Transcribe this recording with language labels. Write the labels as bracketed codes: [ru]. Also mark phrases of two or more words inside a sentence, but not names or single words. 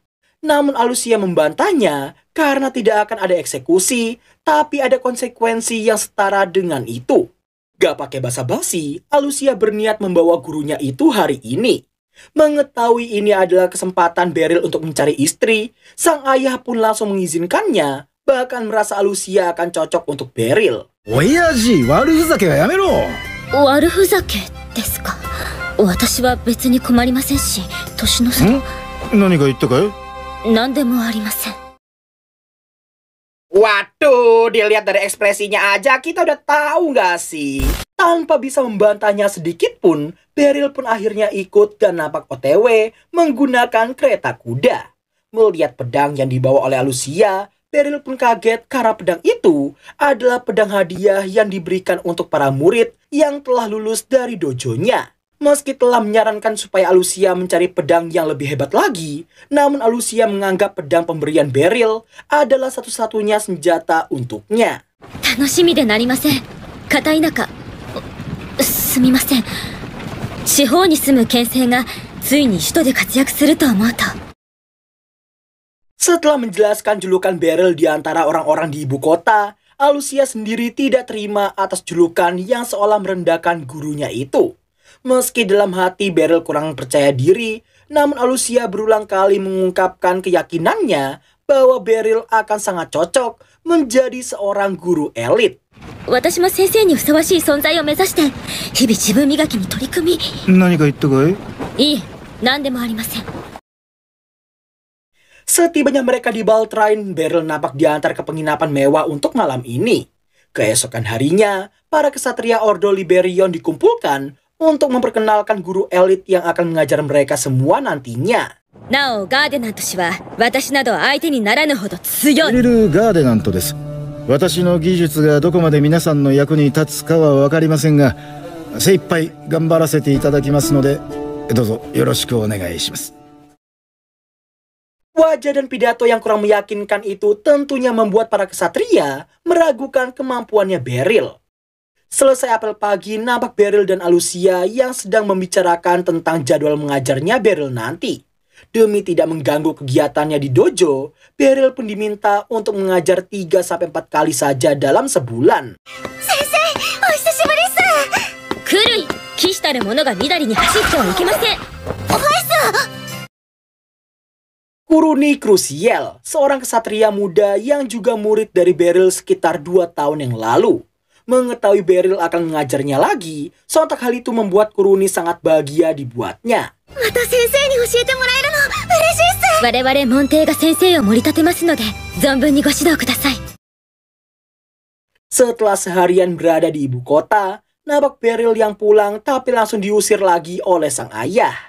[id] Namun Alucia membantahnya karena tidak akan ada eksekusi, tapi ada konsekuensi yang setara dengan itu. Gak pakai basa-basi, Alucia berniat membawa gurunya itu hari ini. Mengetahui ini adalah kesempatan Beryl untuk mencari istri, sang ayah pun langsung mengizinkannya, bahkan merasa Alucia akan cocok untuk Beryl. [ja] 親父、悪ふざけはやめろ。悪ふざけですか。私は別に困りませんし、年の差。何か言ったかい？何でもありません。 [id] Waduh, dilihat dari ekspresinya aja kita udah tahu gak sih? Tanpa bisa membantahnya sedikit pun, Beryl pun akhirnya ikut dan nampak OTW menggunakan kereta kuda. Melihat pedang yang dibawa oleh Alucia, Beryl pun kaget karena pedang itu adalah pedang hadiah yang diberikan untuk para murid yang telah lulus dari dojonya. Meski telah menyarankan supaya Alucia mencari pedang yang lebih hebat lagi, namun Alucia menganggap pedang pemberian Beryl adalah satu-satunya senjata untuknya. [ja] 楽しみでなりません。片田舎。すみません。地方に住む剣聖がついに首都で活躍すると思うと。 [id] Setelah menjelaskan julukan Beryl di antara orang-orang di ibu kota, Alucia sendiri tidak terima atas julukan yang seolah merendahkan gurunya itu. Meski dalam hati Beryl kurang percaya diri, namun Alucia berulang kali mengungkapkan keyakinannya bahwa Beryl akan sangat cocok menjadi seorang guru elit. [ja] 私も先生にふさわしい存在を目指して日々自分磨きに取り組み。何か言ったかい？いいえ、何でもありません。 [id] Setibanya mereka di Baltrain, Beryl nampak diantar ke penginapan mewah untuk malam ini. Keesokan harinya, para kesatria Ordo Liberion dikumpulkan untuk memperkenalkan guru elit yang akan mengajar mereka semua nantinya. [ja] なお、ガーデナント氏は私など相手にならぬほど強い。ベリル・ガーデナントです。私の技術がどこまで皆さんの役に立つかは分かりませんが、精一杯頑張らせていただきますので、どうぞよろしくお願いします。 [id] Wajah dan pidato yang kurang meyakinkan itu tentunya membuat para kesatria meragukan kemampuannya Beryl. Selesai apel pagi, nampak Beryl dan Alucia yang sedang membicarakan tentang jadwal mengajarnya Beryl nanti. Demi tidak mengganggu kegiatannya di dojo, Beryl pun diminta untuk mengajar 3-4 kali saja dalam sebulan. [ja] 先生、お久しぶりです. Kurui、騎士たる者がみだりに走ってはいけません. [id] Kuruni Cruciel, seorang kesatria muda yang juga murid dari Beryl sekitar 2 tahun yang lalu. Mengetahui Beryl akan mengajarnya lagi, sontak hal itu membuat Kuruni sangat bahagia dibuatnya. Setelah seharian berada di ibu kota, nampak Beryl yang pulang tapi langsung diusir lagi oleh sang ayah.